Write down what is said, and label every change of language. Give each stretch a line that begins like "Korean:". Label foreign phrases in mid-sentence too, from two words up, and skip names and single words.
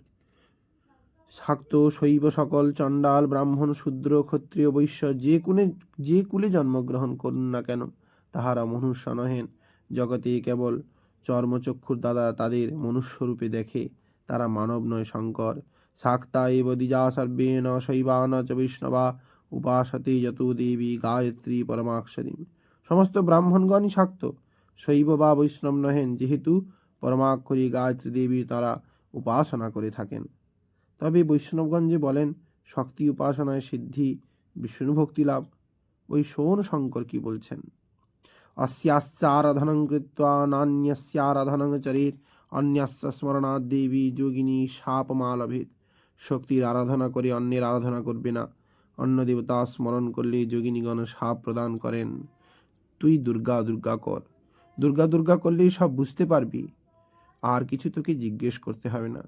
Bangla: শাক্ত শৈব সকল চণ্ডাল ব্রাহ্মণ শূদ্র ক্ষত্রিয় বৈশ্য যে কুলে জন্মগ্রহণ করুন না কেন, তাহারা মনুষ্য নহেন। জগতে কেবল চর্মচক্ষুর দ্বারা তাদের মনুষ্যরূপে দেখে, তারা মানব নয় শঙ্কর।
Sanskrit: শাক্তা এব দ্বিজা সর্বেণ শৈবান চ বৈষ্ণবা উপাসতে যত দেবী গায়ত্রী পরমাক্ষরী।
Bangla: সমস্ত ব্রাহ্মণগণই শাক্ত, শৈব বা বৈষ্ণব নহেন, যেহেতু পরমাক্ষরী গায়ত্রী দেবীর তারা উপাসনা করে থাকেন। তবে বৈষ্ণবগণ যে বলেন শক্তি উপাসনায় সিদ্ধি বিষ্ণু ভক্তি লাভ, ওই শোন শঙ্কর কি বলছেন।
Sanskrit: अस्यास्याराधनं कृत्वा नान्यस्याराधनं चरेत् अन्यस्य स्मरणात् देवी যোগিনী শাপমালভেদ।
Bangla: শক্তির আরাধনা করে অন্যের আরাধনা করবে না, অন্য দেবতা স্মরণ করলে যোগিনীগণ শাপ প্রদান করেন। তুই দুর্গা দুর্গা কর, দুর্গা দুর্গা করলেই সব বুঝতে পারবি, আর কিছু তোকে জিজ্ঞেস করতে হবে না।